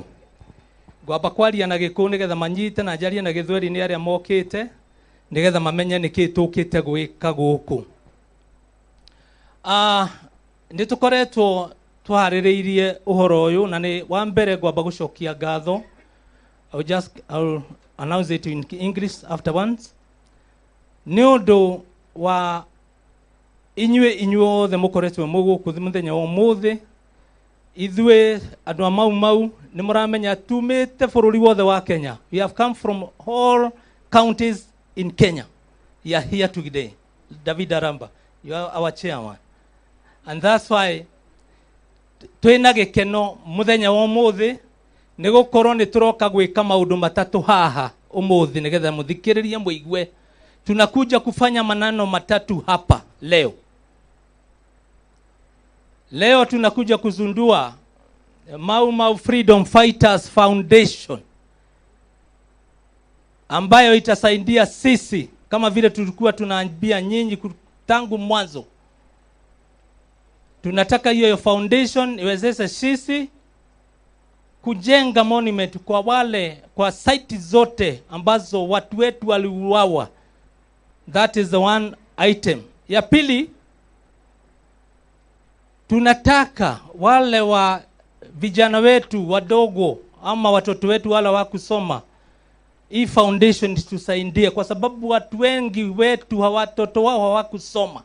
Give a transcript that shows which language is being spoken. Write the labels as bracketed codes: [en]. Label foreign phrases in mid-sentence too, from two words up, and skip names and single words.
[ki] Gwamba kwaria na Gikuyu nigetha manyite na njarie na Githweri ni aria mokite nigetha mamenye niki tukite gwika guku. Nitukoretwo twaririirie uhoro uyu na ni wa mbere gwamba gucokia ngatho. [en] I'll announce it in English afterwards. [ki] Ni undu wa inyuothe mukoretwo muguku muthenya wa muthi. Idwe andu a Mau Mau ni muramenya tumite bururi wothe wa Kenya. [en] We have come from all counties in Kenya. You are here today. David Aramba, you are our chairman. And that's why [ki] twina gikeno muthenya wa umuthi ni gukorwo ni turoka gwika maundu matatu haha umuthi nigetha muthikiririe muigwe. [sw] Tunakuja kufanya maneno matatu hapa leo. Leo tunakuja kuzundua Mau Mau Freedom Fighters Foundation ambayo itasaidia sisi kama vile tulikuwa tunaambia nyinyi tangu mwanzo. Tunataka hiyo foundation iwezeshe sisi kujenga monument kwa wale kwa site zote ambazo watu wetu waliuawa. [en] That is the one item. [sw] Ya pili, tunataka wale wa vijana wetu wadogo ama watoto wetu wale wa kusoma, hii foundation tusaidie kwa sababu watu wengi wetu watoto wao hawakusoma.